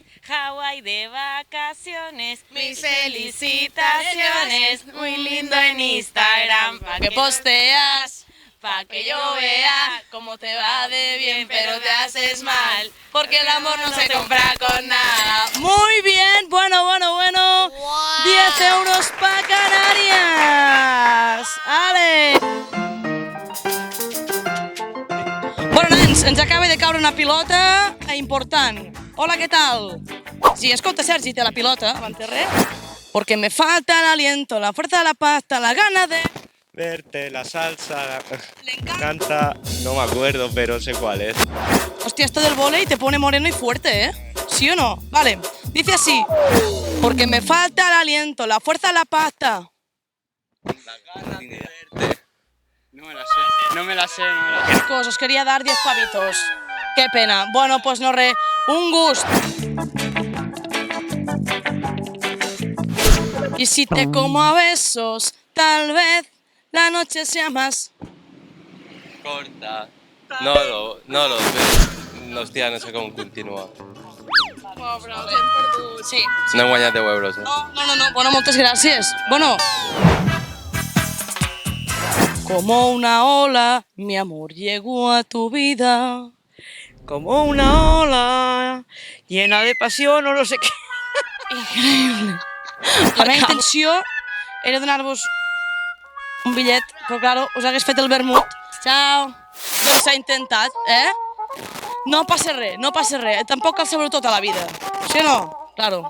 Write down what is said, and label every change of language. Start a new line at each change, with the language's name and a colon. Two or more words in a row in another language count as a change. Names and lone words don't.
Spanish: Hawái de vacaciones, mis felicitaciones, muy lindo en Instagram, pa' Que posteas, pa' que yo vea cómo te va de bien, pero te haces mal, porque el amor no se compra con nada. Muy bien, bueno. 10 euros pa' Canàries. Ale!
Catalan: Bueno, nens, ens acaba de caure una pilota important. Hola, què tal? Sí, escolta, Sergi, té la pilota, abans de res.
Spanish: Porque me falta el aliento, la fuerza, la pasta, la gana de... Verte, la salsa, Le encanta. canta, no me acuerdo, pero sé cuál es. Hostia, esto del vóley te pone moreno y fuerte, ¿Sí o no? Vale, dice así. Porque me falta el aliento, la fuerza, la pasta. No me la sé. Chicos, os quería dar 10 pavitos. Qué pena. Bueno, pues no re.
Catalan: Un gust.
Spanish: Y si te como a besos, tal vez la noche sea más. Corta. No lo ves.
Catalan: Hòstia, no sé com continua. Sí. No he guanyat 10 euros, No. Bueno, moltes gràcies. Bueno.
Spanish: Como una ola, mi amor llegó a tu vida. Como una ola llena de pasión o no sé qué.
Catalan: Increïble. La meva intenció era donar-vos un bitllet, però claro, us hagués fet el vermut. Ciao. Doncs s'ha intentat, No passa res. Tampoc cal saber-ho tota la vida. Sí o no? Claro.